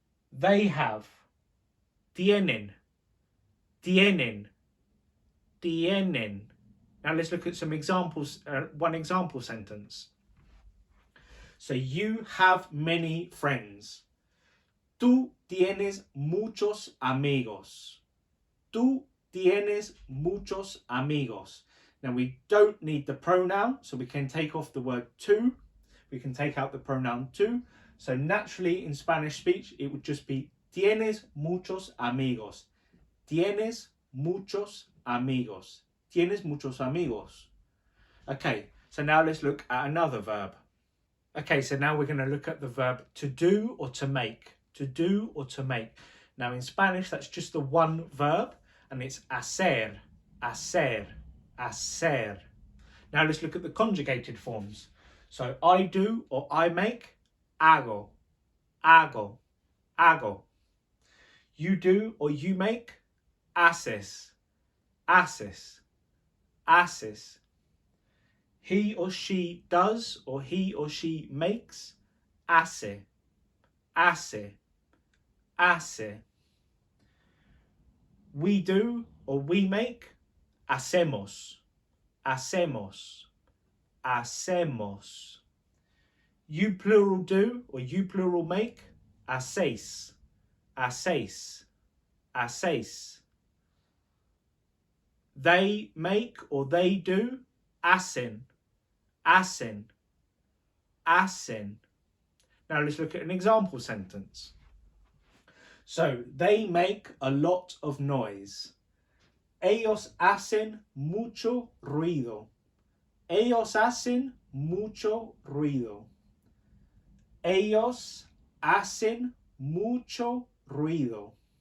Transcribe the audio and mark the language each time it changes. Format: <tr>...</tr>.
<en>They have,</en> <es>tienen, tienen, tienen.</es> <en>Now let's look at some examples, one example sentence. So you have many friends.</en> <es>Tú tienes muchos amigos. Tú tienes muchos amigos.</es> <en>Now we don't need the pronoun, so we can take off the word tú. We can take out the pronoun tú. So naturally in Spanish speech, it would just be</en> <es>tienes muchos amigos. Tienes muchos amigos. Tienes muchos amigos.</es> <en>Okay, so now let's look at another verb. Okay, so now we're going to look at the verb to do or to make. To do or to make. Now in Spanish, that's just the one verb, and it's hacer, hacer, hacer. Now let's look at the conjugated forms. So I do or I make, hago, hago, hago. You do or you make, haces, haces, haces. He or she does or he or she makes, hace, hace, hace. We do or we make, hacemos, hacemos, hacemos. You plural do or you plural make, hacéis, hacéis, hacéis. They make or they do, hacen, hacen, hacen. Now let's look at an example sentence. So, they make a lot of noise.</en> <es>Ellos hacen mucho ruido. Ellos hacen mucho ruido. Ellos hacen mucho ruido.</es>